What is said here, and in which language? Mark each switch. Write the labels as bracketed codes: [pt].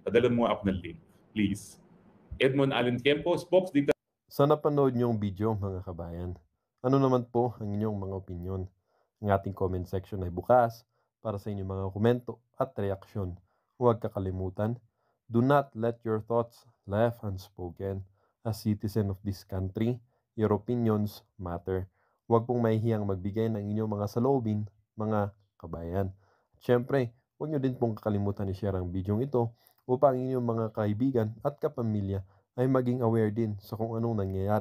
[tl] Padala mo nga ako ng link, please. Edmond Allen Kempo, spokes dito. Sa napanood niyong video mga kabayan, ano naman po ang inyong mga opinion? Ang ating comment section ay bukas para sa inyong mga komento at reaksyon. Huwag kakalimutan, [en] do not let your thoughts left unspoken. As citizen of this country, your opinions matter. [tl] Huwag pong mahihiyang magbigay ng inyong mga saloobin, mga kabayan. At syempre, huwag nyo din pong kakalimutan i-share ang video ito upang inyong mga kaibigan at kapamilya ay maging aware din sa kung anong nangyayari sa ating bansa. Huwag din kakalimutang mag-iwan ng like. Hanggang sa muli!